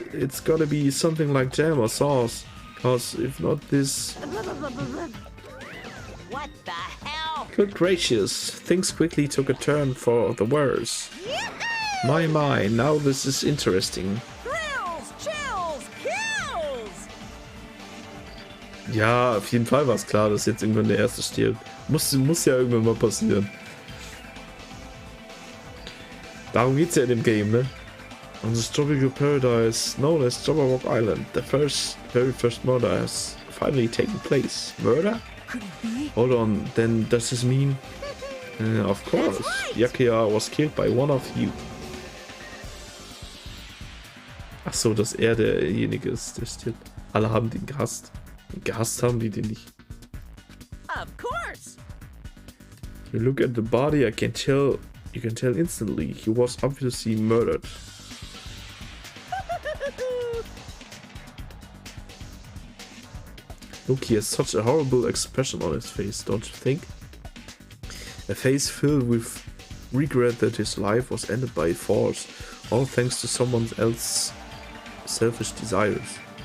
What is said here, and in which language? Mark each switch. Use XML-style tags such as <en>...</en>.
<en>It's gotta be something like jam or sauce. Cause if not this... What the hell? Good gracious. Things quickly took a turn for the worse. My, now this is interesting. Thrills, chills, kills!</en> <de>Ja, auf jeden Fall war es klar, dass jetzt irgendwann der Erste stirbt. Muss ja irgendwann mal passieren. Darum geht's ja in dem Game, ne?</de> <en>On this tropical paradise known as Jabberwock Island, the very first murder has finally taken place. Murder? Could it be? Hold on, then does this mean... of course, Byakuya was killed by one of you.</en> <de>Ach so, dass er derjenige ist, der stirbt. Alle haben den gehasst. Und gehasst haben die den nicht.</de> <en>Of course! You look at the body, you can tell instantly he was obviously murdered. Look, he has such a horrible expression on his face, don't you think? A face filled with regret that his life was ended by force, all thanks to someone else's selfish desires.</en>